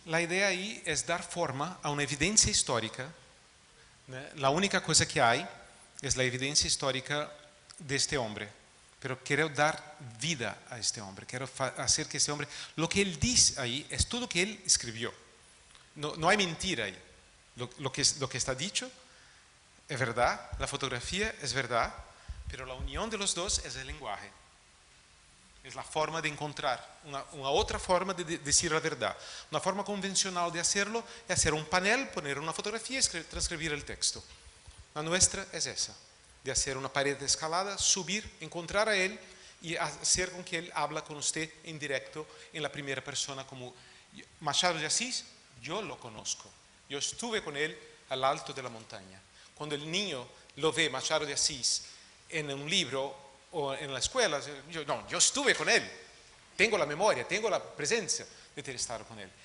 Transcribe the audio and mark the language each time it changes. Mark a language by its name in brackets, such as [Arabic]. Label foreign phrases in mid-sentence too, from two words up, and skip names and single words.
[Portuguese] A ideia aí é dar forma a uma evidência histórica. Né? A única coisa que há é a evidência histórica deste homem. Pero quero dar vida a este homem. Quero fazer que este homem, [Spanish] lo que [Portuguese] ele diz aí, é tudo que ele escreveu. Não há mentira aí. [Spanish] Lo que está dicho [Portuguese] é verdade, a fotografia é verdade, pero a união [Spanish] de los dos [Portuguese] é o lenguaje. É a forma de encontrar uma outra forma de dizer a verdade. Uma forma convencional de hacerlo é hacer um panel, poner uma fotografia e transcrever o texto. A nuestra é essa, de hacer uma parede escalada, subir, encontrar a ele e hacer com que ele habla com você em direto, em la primeira persona, como Machado de Assis. [Spanish] Yo lo conozco, yo estuve con él al alto de la montaña. Cuando el niño lo ve, Machado de Asís, en un libro o en la escuela, yo estuve con él, tengo la memoria, tengo la presencia de [Portuguese] ter estado [Spanish] con él.